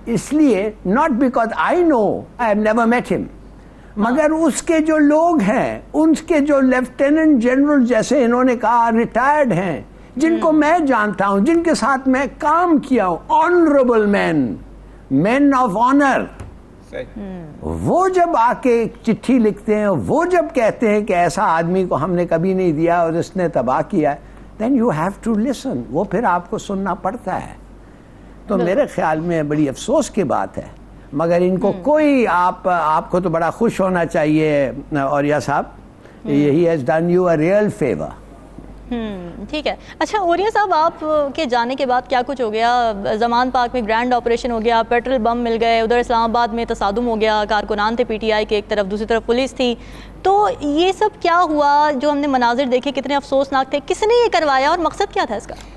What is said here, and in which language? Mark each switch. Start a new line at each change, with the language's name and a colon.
Urdu: اس لیے
English: not because I know, I have never met him,
Urdu: مگر اس کے جو لوگ ہیں، ان کے جو لیفٹیننٹ جنرل جیسے انہوں نے کہا ریٹائرڈ ہیں، جن کو میں جانتا ہوں، جن کے ساتھ میں کام کیا ہوں،
English: honourable man of honour,
Urdu: وہ جب آ کے چٹھی لکھتے ہیں، وہ جب کہتے ہیں کہ ایسا آدمی کو ہم نے کبھی نہیں دیا اور اس نے تباہ کیا،
English: then you have to listen.
Urdu: وہ پھر آپ کو سننا پڑتا ہے. تو میرے خیال میں بڑی افسوس کی بات ہے، مگر ان کو کوئی آپ کو تو بڑا خوش ہونا چاہیے اوریہ صاحب.
English: He has done you a real favor.
Urdu: ٹھیک ہے. اچھا اوریہ صاحب، آپ کے جانے کے بعد کیا کچھ ہو گیا؟ زمان پاک میں گرینڈ آپریشن ہو گیا، پیٹرول بم مل گئے، ادھر اسلام آباد میں تصادم ہو گیا، کارکنان تھے پی ٹی آئی کے ایک طرف، دوسری طرف پولیس تھی. تو یہ سب کیا ہوا جو ہم نے مناظر دیکھے کتنے افسوسناک تھے؟ کس نے یہ کروایا اور مقصد کیا تھا اس کا؟